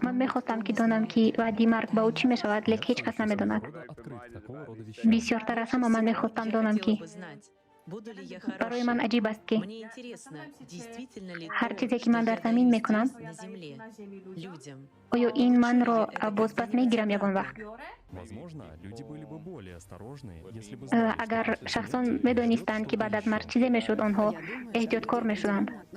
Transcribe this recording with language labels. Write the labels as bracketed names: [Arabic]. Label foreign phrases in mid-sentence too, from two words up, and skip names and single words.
[Persian] من میخواستم که دانم که بعد مرگ با او چی میشود، لیکن هیچ کس نمیداند. بسیارتر از همه من میخواستم دانم که [Tajik] барои ман аҷиб аст, ки ҳар чизе ки ман дар замин мекунам, оё ин манро бозпас мегирам ягон вақт? Агар шахсон медонистанд, ки баъд аз марг чизе мешуд, онҳо эҳтиёткор мешуданд.